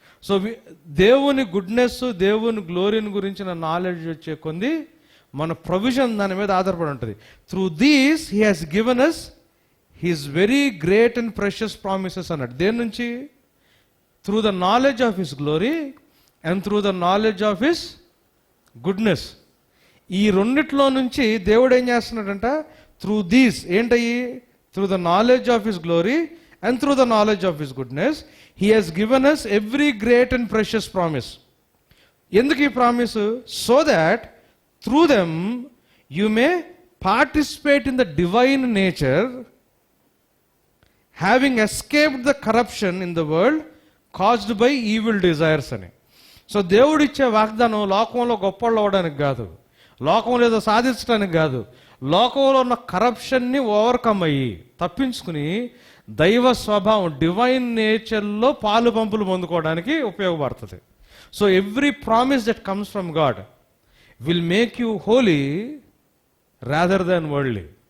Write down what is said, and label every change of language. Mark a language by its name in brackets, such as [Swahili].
[Telugu] So దేవుని goodness, దేవుని గ్లోరీని గురించిన నాలెడ్జ్ వచ్చే కొంది మన ప్రొవిజన్ దాని మీద ఆధారపడి ఉంటుంది. [English] through these he has given us his very great and precious promises [Telugu] అన్నాడు. దేని నుంచి? [English] Through the knowledge of his glory and through the knowledge of his goodness. [Telugu] ఈ రెండిట్లో నుంచి దేవుడు ఏం చేస్తున్నాడంట? [English] through these [Telugu] ఏంటయ్యి? [English] Through the knowledge of his glory and through the knowledge of his goodness he has given us every great and precious promise. [Telugu] ఎందుకు ఈ promise? [English] so that through them you may participate in the divine nature, having escaped the corruption in the world caused by evil desires అని. [Telugu] So దేవుడు ఇచ్చే వాగ్దానం లోకంలో గొప్పవాళ్ళు అవ్వడానికి కాదు, లోకంలో ఏదో సాధించడానికి కాదు, లోకంలో ఉన్న కరప్షన్ని ఓవర్కమ్ అయ్యి తప్పించుకుని దైవ స్వభావం డివైన్ నేచర్లో పాలు పంపులు పొందుకోవడానికి ఉపయోగపడుతుంది. [English] So every promise that comes from God will make you holy rather than worldly.